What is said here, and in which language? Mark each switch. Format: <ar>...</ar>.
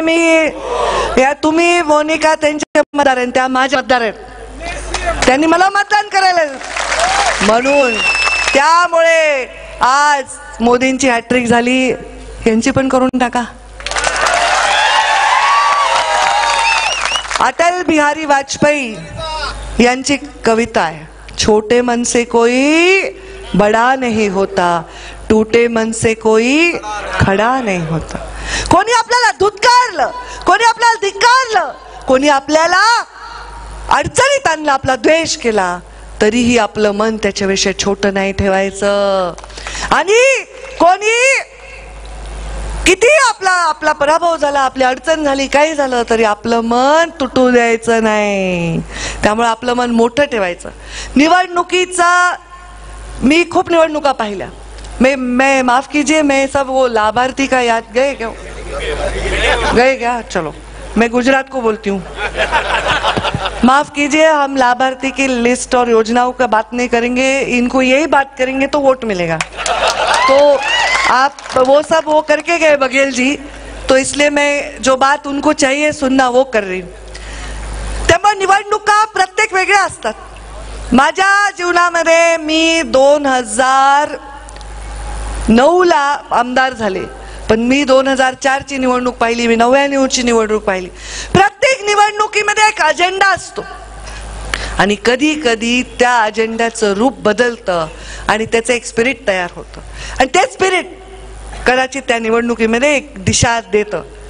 <mr>मी या तुम्ही मोनिका त्यांचे मतदार आहेत, त्या माझ्या मतदार आहेत, त्यांनी मला मतदान करायला म्हणून. त्यामुळे आज मोदींची हॅट्रिक झाली, यांची पण करून टाका. अटल बिहारी वाजपेयी यांची कविता आहे,</mr> <hi>छोटे मन से कोई बड़ा नहीं होता, टूटे मन से कोई खड़ा नहीं होता.</hi> <mr>कोणी आपल्याला धुतकारलं, कोणी आपल्याला धिक्कारलं, कोणी आपल्याला अडचणीत आणलं, आपला द्वेष केला, तरीही आपलं मन त्याच्याविषयी छोटं नाही ठेवायचं. आणि कोणी किती आपला पराभव झाला, आपली अडचण झाली, काही झालं तरी आपलं मन तुटू द्यायचं नाही. त्यामुळे आपलं मन मोठं ठेवायचं. निवडणुकीचा मी खूप निवडणुका पाहिल्या.</mr> <hi>मैं माफ कीजिए, मैं सब वो लाभार्थी का याद गए क्या? चलो मैं गुजरात को बोलती हूँ, माफ कीजिए. हम लाभार्थी की लिस्ट और योजनाओं का बात नहीं करेंगे, इनको यही बात करेंगे तो वोट मिलेगा. तो आप वो सब वो करके गए बघेल जी, तो इसलिए मैं जो बात उनको चाहिए सुनना वो कर रही हूँ.</hi> <mr>त्यामुळे निवडणुका प्रत्येक वेगळ्या असतात. माझ्या जीवनामध्ये मी 2009ला आमदार झाले, पण मी 2004 ची निवडणूक पाहिली, मी 99 ची निवडणूक पाहिली. प्रत्येक निवडणुकीमध्ये एक अजेंडा असतो आणि कधी कधी त्या अजेंड्याचं रूप बदलतं आणि त्याचं एक स्पिरिट तयार होतं आणि ते स्पिरिट कदाचित त्या निवडणुकीमध्ये एक दिशा देतं.</mr>